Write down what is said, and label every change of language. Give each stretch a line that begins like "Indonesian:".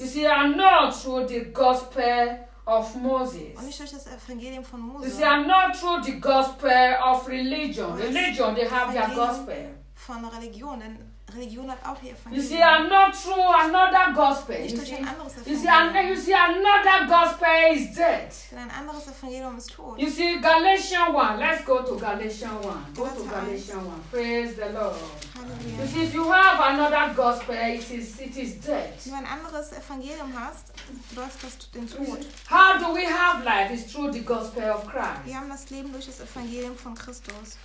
English: You see, and not through the gospel of Moses.
German: Und nicht durch das Evangelium von Moses.
English: You see, and not through the gospel of religion. Religion, they have their gospel.
German: Von Religion, denn Religion hat auch ihr Evangelium.
English: You see, and not through another gospel.
German: Nicht durch ein anderes Evangelium.
English: You see, another gospel is dead.
German: Denn ein anderes Evangelium ist tot.
English: You see, Galatians 1. Let's go to Galatians 1. Go to Galatians 1. Praise the Lord. Hallelujah. You see, if you have another gospel, it is dead.
German: Wenn du ein anderes Evangelium hast, läuft das den Tod.
English: How do we have life? It's through the gospel of Christ.
German: Wir haben das Leben durch das Evangelium von Christus.